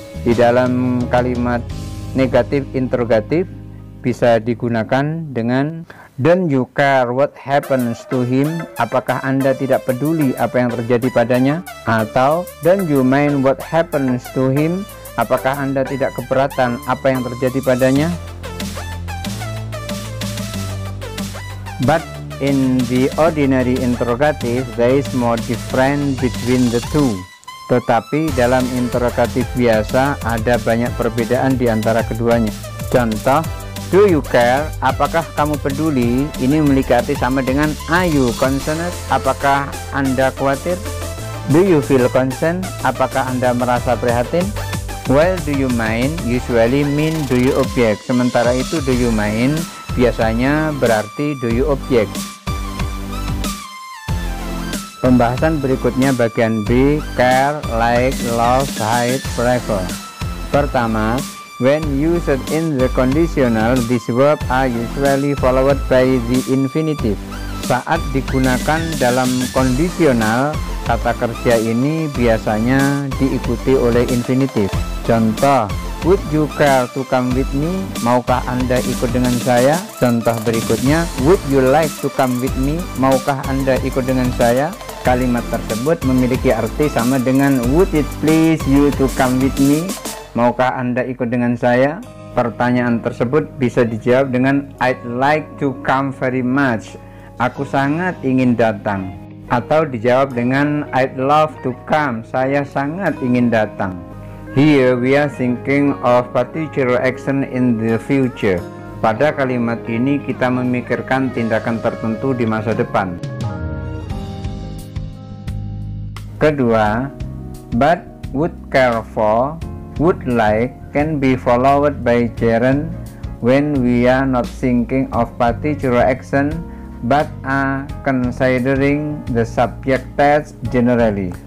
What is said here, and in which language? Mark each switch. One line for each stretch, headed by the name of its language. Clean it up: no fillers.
Indonesian: Di dalam kalimat negatif interrogatif bisa digunakan dengan
English: don't you care what happens to him,
Indonesian: apakah Anda tidak peduli apa yang terjadi padanya, atau don't you mind what happens to him, apakah Anda tidak keberatan apa yang terjadi padanya. But
English: in the ordinary interrogative there is more difference between the two.
Indonesian: Tetapi dalam interrogatif biasa ada banyak perbedaan di antara keduanya. Contoh,
English: do you care?
Indonesian: Apakah kamu peduli? Ini memiliki arti sama dengan
English: are you concerned?
Indonesian: Apakah Anda khawatir?
English: Do you feel concerned?
Indonesian: Apakah Anda merasa prihatin?
English: While do you mind usually mean do you object.
Indonesian: Sementara itu do you mind biasanya berarti do you object. Pembahasan berikutnya bagian B, care, like, love, hate, prefer.
English: Pertama, when used in the conditional, these verbs are usually followed by the infinitive.
Indonesian: Saat digunakan dalam kondisional, kata kerja ini biasanya diikuti oleh infinitif.
English: Contoh, would you care to come with me?
Indonesian: Maukah Anda ikut dengan saya? Contoh berikutnya,
English: would you like to come with me?
Indonesian: Maukah Anda ikut dengan saya? Kalimat tersebut memiliki arti sama dengan
English: would it please you to come with me?
Indonesian: Maukah Anda ikut dengan saya? Pertanyaan tersebut bisa dijawab dengan
English: I'd like to come very much.
Indonesian: Aku sangat ingin datang. Atau dijawab dengan
English: I'd love to come.
Indonesian: Saya sangat ingin datang.
English: Here we are thinking of particular action in the future.
Indonesian: Pada kalimat ini kita memikirkan tindakan tertentu di masa depan.
English: Kedua, but, would care for, would like can be followed by gerund when we are not thinking of particular action but are considering the subject text generally.